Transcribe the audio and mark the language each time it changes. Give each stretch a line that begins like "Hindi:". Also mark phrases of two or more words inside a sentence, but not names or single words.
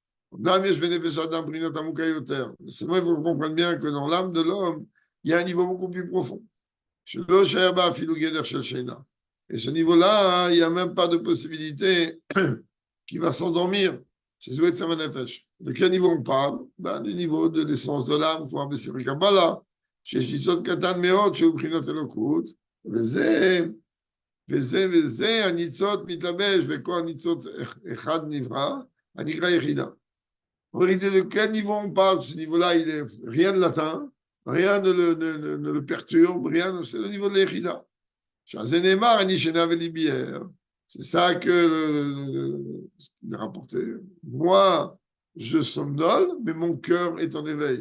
French: C'est moi, il faut comprendre bien que dans l'âme de l'homme, il y a un niveau beaucoup plus profond. Et ce niveau-là, il n'y a même pas de possibilité qu'il va s'endormir. De quel niveau on parle? Ben, du niveau de l'essence de l'âme, pour abaisser le Kabbalah.
Hebrew: שיש ניצוץ קטן מאוד שהוא בחינת אלוקות, וזה הניצוץ מתלבש בכל ניצוץ אחד נברא, הנקרא יחידה.
French: En vérité, de quel niveau on parle? Ce niveau-là, rien ne l'atteint, rien ne le perturbe, c'est le niveau de l'Echida. C'est ça que il a rapporté. Moi, je somnole, mais mon cœur est en éveil.